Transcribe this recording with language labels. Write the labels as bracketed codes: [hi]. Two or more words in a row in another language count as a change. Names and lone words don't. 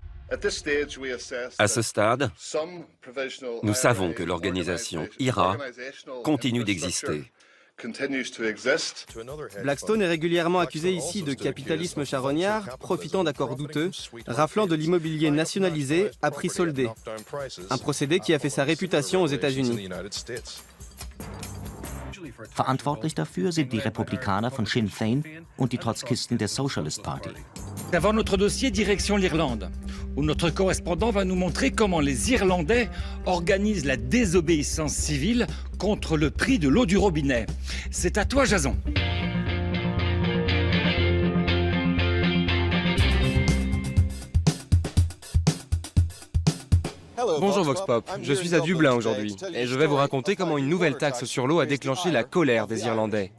[fr] À ce stade, nous savons que l'organisation IRA continue d'exister. Blackstone est régulièrement accusé ici de capitalisme charognard, profitant d'accords douteux, raflant de l'immobilier nationalisé à prix soldé. Un procédé qui a fait sa réputation aux États-Unis. [de] Verantwortlich dafür sind die Republikaner von Sinn Féin und die Trotzkisten der Socialist Party. [fr] Avant notre dossier, direction l'Irlande, où notre correspondant va nous montrer comment les Irlandais organisent la désobéissance civile contre le prix de l'eau du robinet. C'est à toi, Jason. Bonjour Vox Pop, je suis à Dublin aujourd'hui et je vais vous raconter comment une nouvelle taxe sur l'eau a déclenché la colère des Irlandais.